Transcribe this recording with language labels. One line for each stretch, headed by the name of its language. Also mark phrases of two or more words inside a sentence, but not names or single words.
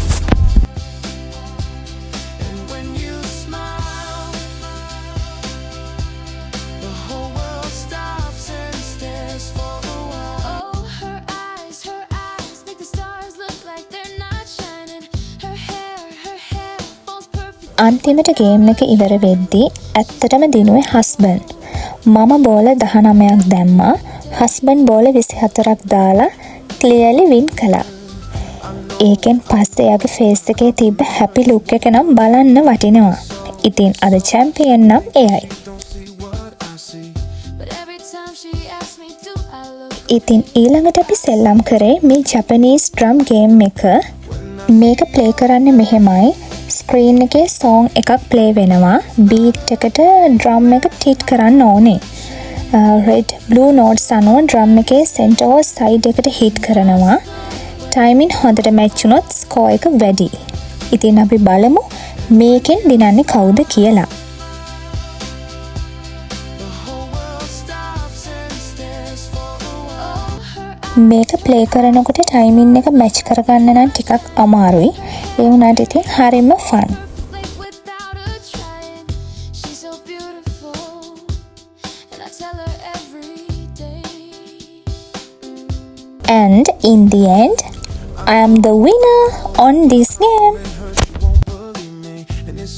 English: And when you smile, the whole world stops and stares for a while. oh, her eyes make the stars look like they're not shining. Her hair falls perfect.
Sinhala: අන්තිමට ගේම් එක ඉවර වෙද්දී ඇත්තටම දිනුවේ හස්බන්ඩ්. මම බෝල 19ක් දැම්මා. හස්බන්ඩ් බෝල 24ක් දාලා
English: clearly win
Sinhala: කළා. ඒකෙන් පස්සේ එයාගේ ෆේස් එකේ තිබ්බ
English: happy look
Sinhala: එක නම් බලන්න වටිනවා. ඉතින් අද චැම්පියන් නම් එයයි.
English: Don't see what I see. But every time she asks me, do I look
Sinhala: ඉතින් ඊළඟට අපි සෙල්ලම් කරේ මේ
English: Japanese drum game
Sinhala: එක. මේක ප්ලේ කරන්නේ මෙහෙමයි. ස්ක්‍රීන් එකේ සෝං එකක් ප්ලේ වෙනවා. බීට් එකට ඩ්‍රම් එක ටිට් කරන්න ඕනේ.
English: red blue notes
Sinhala: අනුව ඩ්‍රම් එකේ සෙන්ටර් හෝ සයිඩ් එකට හිට් කරනවා. ටයිමින් හොඳට මැච් වුණොත් ස්කෝර් එක වැඩි. ඉතින් අපි බලමු මේකෙන් දිනන්නේ කවුද කියලා.
English: The whole world stops and stares for a while. oh, her
Sinhala: මේක ප්ලේ කරනකොට ටයිමින් එක මැච් කරගන්න නම් ටිකක් අමාරුයි. ඒ වුණාට ඉතින් හරිම ෆන්.
English: like without her trying. She's so beautiful, and I tell her every day. And in the end, I am the winner on this game. Her, she won't believe me. And it's